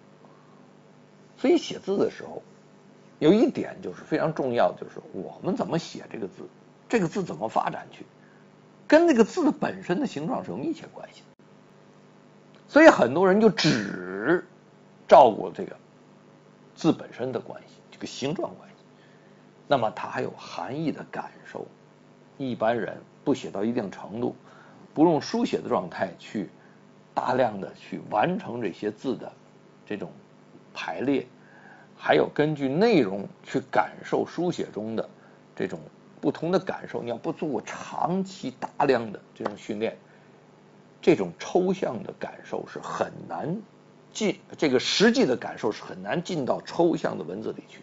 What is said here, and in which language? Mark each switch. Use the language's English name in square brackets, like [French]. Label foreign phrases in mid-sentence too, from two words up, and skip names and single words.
[Chinese] 所以寫字的時候有一點就是非常重要，就是我們怎麼寫這個字，這個字怎麼發展去，跟這個字本身的形狀是有密切關係的。所以很多人就只照顧這個字本身的關係，這個形狀關係，那麼它還有含義的感受。一般人不寫到一定程度，不用書写的狀態去大量的去完成這些字的這種排列，還有根据内容去感受書写中的这种不同的感受。你要不做过长期大量的这种训練，这种抽象的感受是很难进，这个实际的感受是很难进到抽象的文字里去。